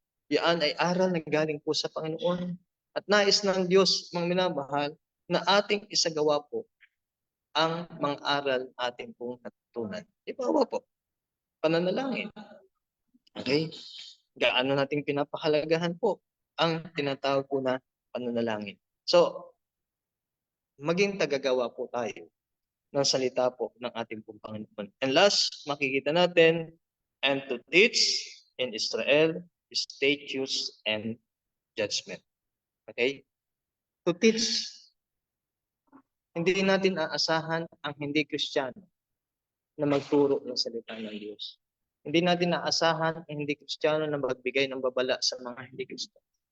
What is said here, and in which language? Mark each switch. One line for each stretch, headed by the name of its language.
Filipino: Yan ay aral na galing po sa Panginoon. At nais ng Diyos, mga minamahal, na ating isagawa po ang mga aral ating pong natutunan. Ibawa po, pananalangin. Okay? Gaano nating pinapahalagahan po ang tinatawag po na pananalangin. So, maging tagagawa po tayo ng salita po ng ating pong Panginoon.
English: And last,
Filipino: makikita natin,
English: and to teach in Israel statutes and judgment. Okay? To teach,
Filipino: hindi natin aasahan ang hindi Kristiyano na magturo ng salita ng Diyos. Hindi natin aasahan ang hindi Kristiyano na magbigay ng babala sa mga hindi Kristiyano.